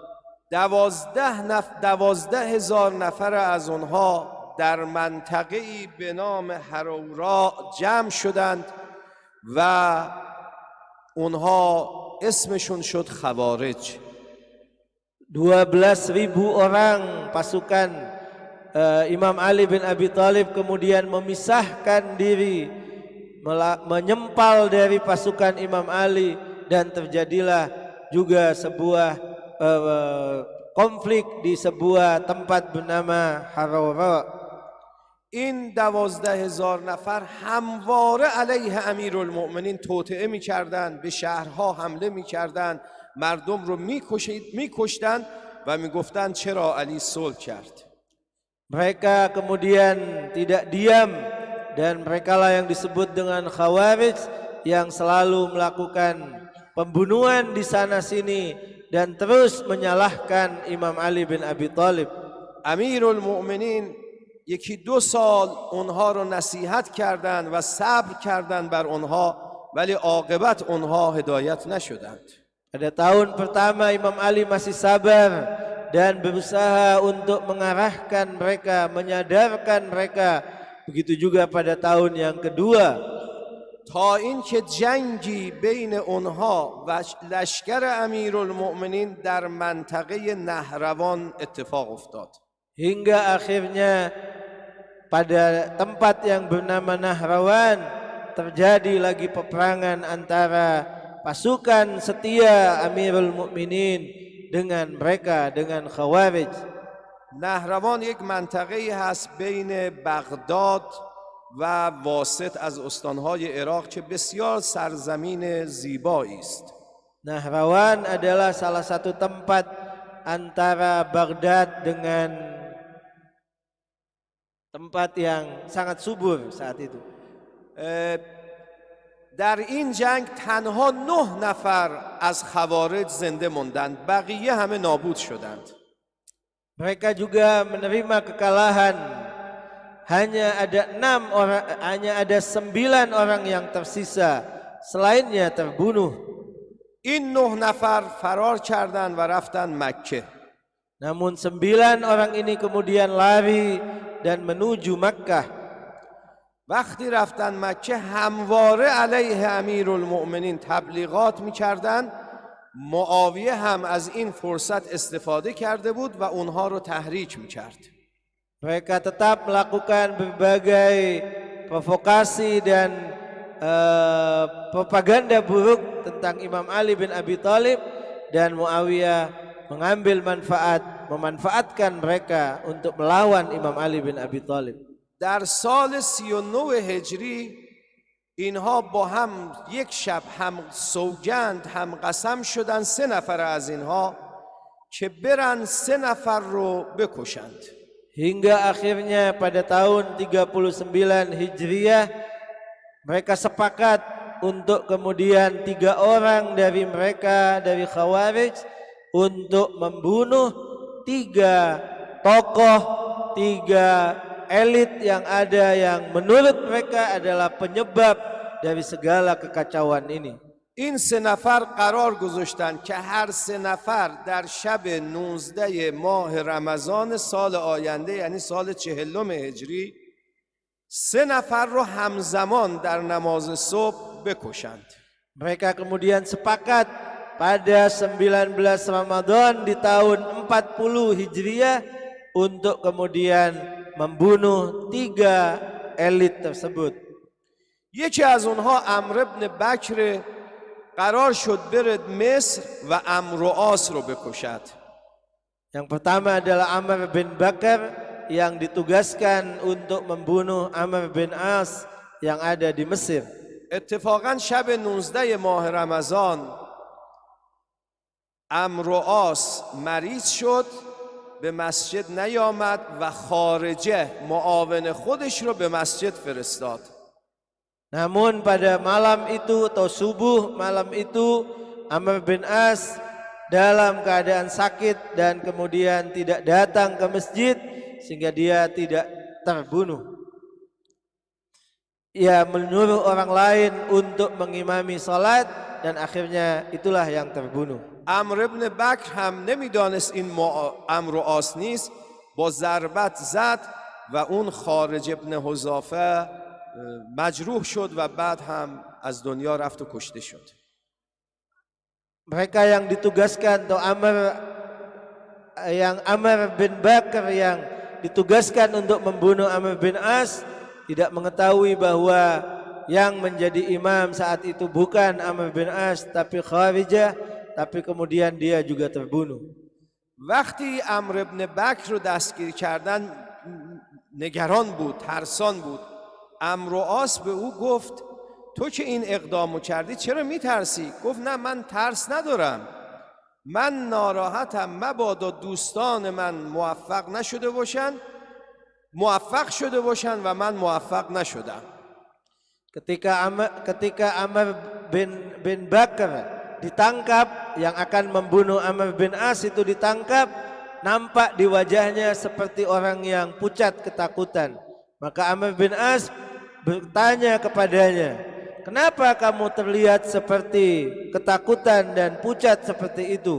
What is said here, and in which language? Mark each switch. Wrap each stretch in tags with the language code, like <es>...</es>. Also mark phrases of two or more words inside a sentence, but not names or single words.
<fa>12,000 نفر از اونها در منطقه‌ای به نام هروراء جمع شدند و اونها اسمشون شد خوارج.</fa> <id>12.000 orang pasukan Imam Ali bin Abi Thalib kemudian memisahkan diri, menyempal dari pasukan Imam Ali, dan terjadilah juga sebuah konflik di sebuah tempat bernama Harara.</id> <fa>این 12,000 نفر همواره علیه امیرالمؤمنین توطئه می‌کردند، به شهرها حمله می‌کردند، مردم رو می‌کشتند و می‌گفتند چرا علی صلح کرد.</fa> <id>Mereka kemudian tidak diam, dan merekalah yang disebut dengan Khawarij, yang selalu melakukan pembunuhan di sana sini dan terus menyalahkan Imam Ali bin Abi Thalib.</id> <fa>امیرالمؤمنین 1-2 سال اونها رو نصیحت کردند و صبر کردند بر اونها، ولی عاقبت اونها هدایت نشدند.</fa> <id>Pada tahun pertama Imam Ali masih sabar dan berusaha untuk mengarahkan mereka, menyadarkan mereka. Begitu juga pada tahun yang kedua.</id> <fa>تا اینکه جنگی بین اونها و لشکر امیرالمؤمنین در منطقه نهروان اتفاق افتاد.</fa> <id>Hingga akhirnya pada tempat yang bernama Nahrawan terjadi lagi peperangan antara pasukan setia Amirul Mukminin dengan mereka, dengan Khawarij.</id> <fa>نهروان یک منطقه‌ای هست بین بغداد و واسط از استانهای عراق که بسیار سرزمین زیبایی است.</fa> <id>Nahrawan adalah salah satu tempat antara Baghdad dengan tempat yang sangat subur saat itu.</id> <fa>در این جنگ تنها 9 نفر از خوارج زنده ماندند، بقیه همه نابود شدند.</fa> <id>Mereka juga menerima kekalahan. Hanya ada 6 orang, hanya ada 9 orang yang tersisa, selainnya terbunuh.</id> <fa>این 9 نفر فرار کردند و رفتند مکه.</fa> <id>Namun 9 orang ini kemudian lari dan menuju Makkah.</id> <fa>وقتی رفتن مکه همواره علیه امیرالمؤمنین تبلیغات می‌کردند. معاویه هم از این فرصت استفاده کرده بود و اونها رو تحریک می‌کرد.</fa> <id>Mereka tetap melakukan berbagai provokasi dan propaganda buruk tentang Imam Ali bin Abi Thalib, dan Muawiyah mengambil memanfaatkan mereka untuk melawan Imam Ali bin Abi Thalib.</id> <fa>در سال 39 هجری اینها با هم یک شب هم سوگند هم قسم شدن، 3 نفر از اینها که برن 3 نفر رو بکشند.</fa> <id>Hingga akhirnya pada tahun 39 Hijriah mereka sepakat untuk kemudian 3 orang dari mereka, dari Khawarij, untuk membunuh 3 tokoh, 3 elit yang ada, yang menurut mereka adalah penyebab dari segala kekacauan ini.</id> <fa>این 3 نفر قرار گذاشتند که هر 3 نفر در شب 19 ماه رمضان سال آینده، یعنی سال 40 هجری، 3 نفر رو همزمان در نماز صبح بکشند.</fa> <id>Mereka kemudian sepakat pada 19 Ramadan di tahun 40 Hijriah untuk kemudian membunuh 3 elit tersebut.</id> <fa>یکی از اونها عمرو بن بکر قرار شد برد مصر و عمرو عاص رو بکشد.</fa> <id>Yang pertama adalah Amr bin Bakar yang ditugaskan untuk membunuh Amr bin As yang ada di Mesir.</id> <fa>اتفاقا شب 19 ماه رمضان عمرو عاص مریض شد، به مسجد نیامد و خارجه معاون خودش رو به مسجد فرستاد.</fa> <id>Namun pada malam itu atau subuh malam itu Amr bin As dalam keadaan sakit dan kemudian tidak datang ke masjid sehingga dia tidak terbunuh. Ia menyuruh orang lain untuk mengimami salat dan akhirnya itulah yang terbunuh.</id> <fa>عمرو بن بکر هم نمیدانست این عمرو عاص نیست، با ضربت زد و اون خارج ابن حذافه مجروح شد و بعد هم از دنیا رفت و کشته شد.</fa> <id>mereka yang ditugaskan atau Amr bin Bakar yang ditugaskan untuk membunuh Amr bin As tidak mengetahui bahwa yang menjadi imam saat itu bukan Amr bin As tapi Kharijah, tapi kemudian dia juga terbunuh.</id> <fa>وقتی عمرو ابن بکر رو دستگیر کردن نگران بود، ترسان بود. عمرو عاص به او گفت تو که این اقدامو کردی چرا میترسی؟ گفت نه من ترس ندارم، من ناراحتم مبادا دوستان من موفق شده باشن و من موفق نشدم.</fa> <id>Ketika Amr bin Bakar ditangkap, yang akan membunuh Amr bin As itu ditangkap, nampak di wajahnya seperti orang yang pucat ketakutan. Maka Amr bin As bertanya kepadanya, kenapa kamu terlihat seperti ketakutan dan pucat seperti itu?</id>